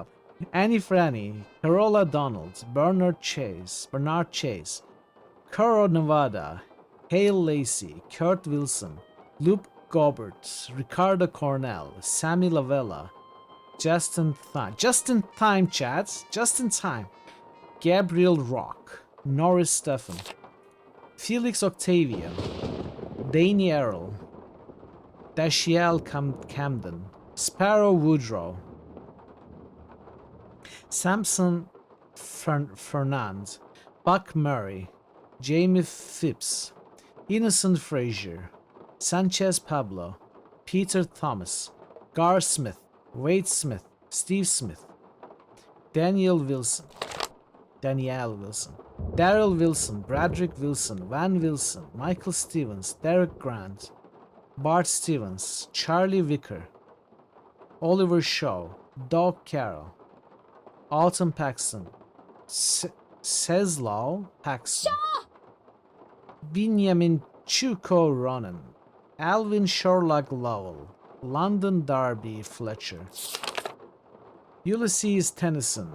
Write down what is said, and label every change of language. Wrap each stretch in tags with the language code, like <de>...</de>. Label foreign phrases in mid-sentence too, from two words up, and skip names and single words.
<en>Annie Franny, Carola Donald, Bernard Chase, Caro Nevada, Hale Lacey, Kurt Wilson, Luke Gobert, Ricardo Cornell, Sammy Lavella, Just in time, chats. Just in time. Gabriel Rock, Norris Stephen, Felix Octavio, Danny Errol, Dashiell Camden, Sparrow Woodrow, Samson Fernand, Buck Murray, Jamie Phipps, Innocent Frazier, Sanchez Pablo, Peter Thomas, Gar Smith, Wade Smith, Steve Smith, Danielle Wilson, Daryl Wilson, Bradrick Wilson, Van Wilson, Michael Stevens, Derek Grant, Bart Stevens, Charlie Vicker, Oliver Shaw, Doug Carroll, Autumn Paxton, Ceslau Paxton, Benjamin Chuko Ronan, Alvin Sherlock Lowell, London Darby Fletcher, Ulysses Tennyson,</en>